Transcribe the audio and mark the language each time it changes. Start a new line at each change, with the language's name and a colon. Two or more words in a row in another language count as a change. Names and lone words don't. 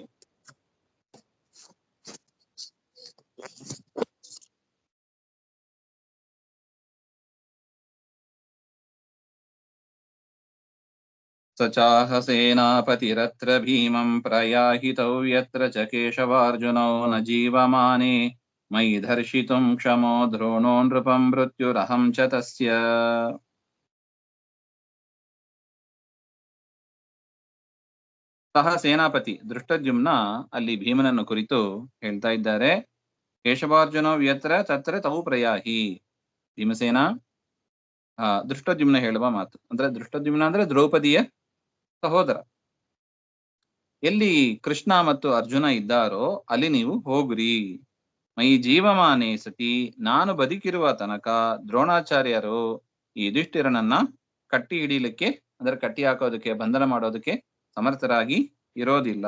Sanskrit: ಸಚಾಹ ಸೇನಾಪತಿರತ್ರ ಭೀಮಂ ಪ್ರಯಾಹಿತೌ ಯತ್ರ ಚ ಕೇಶವಾರ್ಜುನೌ ನ ಜೀವಮಾನೆ ಮಯಿ ಧರ್ಷಿತುಂ ಕ್ಷಮೋ ದ್ರೋಣೋ ನೃಪಂ ಮೃತ್ಯುರಹಂ ಚ ತಸ್ಯ.
Kannada: ಸಹ ಸೇನಾಪತಿ ದೃಷ್ಟದ್ಯುಮ್ನ ಅಲ್ಲಿ ಭೀಮನನ್ನು ಕುರಿತು ಹೇಳ್ತಾ ಇದ್ದಾರೆ.
Sanskrit: ಕೇಶವಾರ್ಜುನೌ ಯತ್ರ ತತ್ರ ತೌ ಪ್ರಯಾಹಿ.
Kannada: ಭೀಮಸೇನ ದೃಷ್ಟದ್ಯುಮ್ನ ಹೇಳುವ ಮಾತು ಅಂದ್ರೆ, ದೃಷ್ಟದ್ಯುಮ್ನ ಅಂದ್ರೆ ದ್ರೌಪದಿಯ ಸಹೋದರ. ಎಲ್ಲಿ ಕೃಷ್ಣ ಮತ್ತು ಅರ್ಜುನ ಇದ್ದಾರೋ ಅಲ್ಲಿ ನೀವು ಹೋಗ್ರಿ.
Sanskrit: ಮೈ ಜೀವಮಾನೆ ಸತಿ,
Kannada: ನಾನು ಬದುಕಿರುವ ತನಕ ದ್ರೋಣಾಚಾರ್ಯರು ಈ ಯುಧಿಷ್ಠಿರನನ್ನ ಕಟ್ಟಿ ಹಿಡಿಲಿಕ್ಕೆ, ಅಂದ್ರೆ ಕಟ್ಟಿ ಹಾಕೋದಕ್ಕೆ, ಬಂಧನ ಮಾಡೋದಕ್ಕೆ ಸಮರ್ಥರಾಗಿ ಇರೋದಿಲ್ಲ.